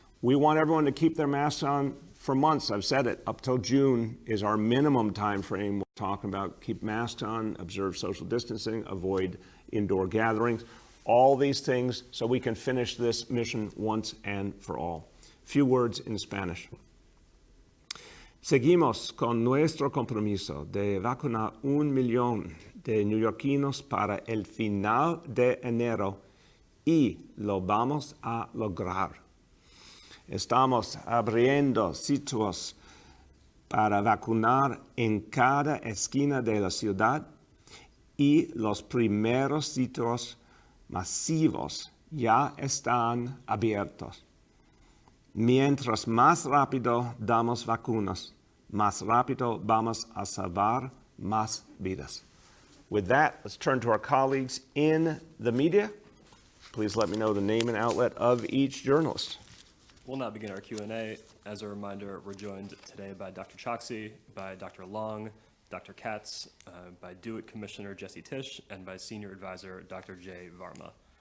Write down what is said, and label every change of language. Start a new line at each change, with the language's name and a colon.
English: We want everyone to keep their masks on for months. I've said it, up till June is our minimum time frame. We're talking about keep masks on, observe social distancing, avoid indoor gatherings, all these things so we can finish this mission once and for all. Few words in Spanish.
Spanish: Seguimos con nuestro compromiso de vacunar 1 millón de neoyorquinos para el final de enero y lo vamos a lograr. Estamos abriendo sitios para vacunar en cada esquina de la ciudad y los primeros sitios masivos ya están abiertos. Mientras más rápido damos vacunas, más rápido vamos a salvar más vidas.
English: With that, let's turn to our colleagues in the media. Please let me know the name and outlet of each journalist. We'll now begin our Q&A. As a reminder, we're joined today by Dr. Choksi, by Dr. Long, Dr. Katz, by DO-IT Commissioner Jesse Tisch, and by Senior Advisor Dr. Jay Varma.